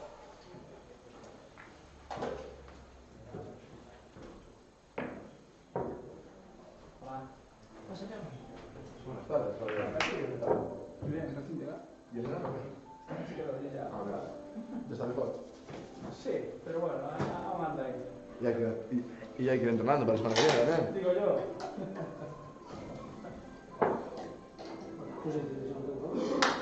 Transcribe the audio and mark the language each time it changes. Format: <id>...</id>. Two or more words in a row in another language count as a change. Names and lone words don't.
<es>Hola. ¿Pasa ya? Buenas tardes, Javier. Muy bien, recién llegado. ¿Y el enano qué? Sí que lo vi ya. A ver. ¿Ya está mejor? Sí, pero bueno, aún anda ahí. Y hay que ir entrenando para la semana que viene, ¿eh? Digo yo. Pues sí, sí, sí,</es>